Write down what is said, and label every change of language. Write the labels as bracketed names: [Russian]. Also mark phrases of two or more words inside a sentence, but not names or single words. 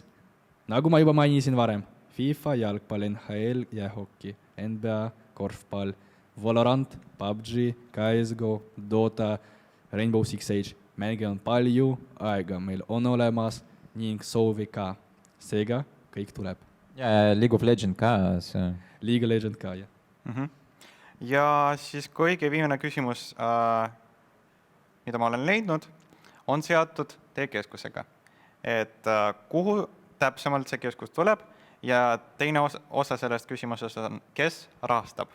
[Estonian] Nagu ma juba mainisin varem, FIFA, jalgpall, NHL ja hoki, NBA, korfpall, Valorant, PUBG, CSGO, Dota, Rainbow Six Siege. Mänge on palju, aega meil on olemas ning soovi ka. Seega kõik tuleb. Ja League of Legends ka. League of Legends ka, jah. Ja siis kõige viimane küsimus, mida ma olen leidnud, on seotud teie keskusega. Et kuhu täpsemalt see keskus tuleb ja teine osa sellest küsimusest on, kes rahastab?